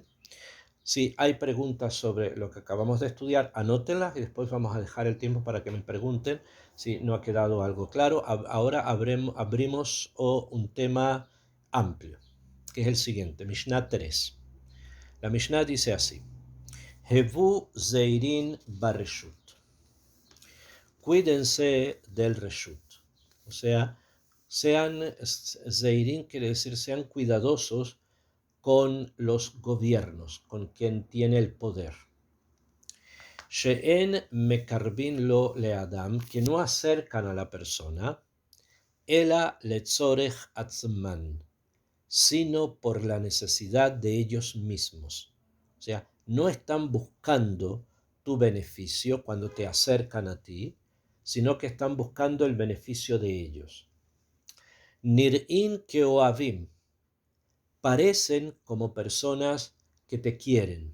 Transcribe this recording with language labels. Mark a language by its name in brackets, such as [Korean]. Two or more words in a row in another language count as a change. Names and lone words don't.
[Spanish] Si hay preguntas sobre lo que acabamos de estudiar, anótenlas y después vamos a dejar el tiempo para que me pregunten si no ha quedado algo claro. Ahora abrimos un tema amplio, que es el siguiente, Mishnah 3. La Mishnah dice así: [Hebrew] הוו זהירין ברשות. [Spanish] Cuídense del reshut. O sea, sean zeirin, quiere decir sean cuidadosos con los gobiernos, con quien tiene el poder. [Hebrew] שאין מקרבין לו לאדם, [Spanish] que no acercan a la persona, [Hebrew] אלא לצורך עצמן, [Spanish] sino por la necesidad de ellos mismos. O sea, no están buscando tu beneficio cuando te acercan a ti, sino que están buscando el beneficio de ellos. [Hebrew] נראין כאוהבים, [Spanish] parecen como personas que te quieren.